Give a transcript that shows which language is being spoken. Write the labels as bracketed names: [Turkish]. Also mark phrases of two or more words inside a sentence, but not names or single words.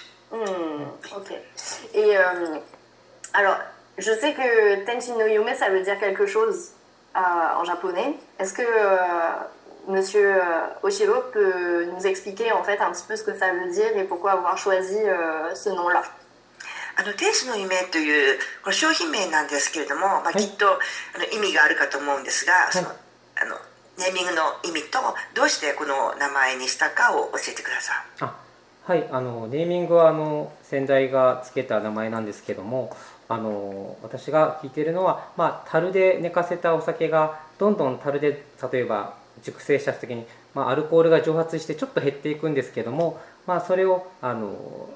[French] Ok. Et alors, je sais que Tenchi no Yume, ça veut dire quelque chose en japonais. Est-ce que monsieur Oshiro peut nous expliquer en fait un petit peu ce que ça veut dire et pourquoi avoir choisi ce nom-là? [Japanese] 天使の夢というこの商品名なんですけれども、きっと意味があるかと思うんですが、そのネーミングの意味とどうしてこの名前にしたかを教えてください。はい、ネーミングは先代がつけた名前なんですけども、私が聞いているのは、樽で寝かせたお酒がどんどん樽で例えば熟成した時に、アルコールが蒸発してちょっと減っていくんですけども、それを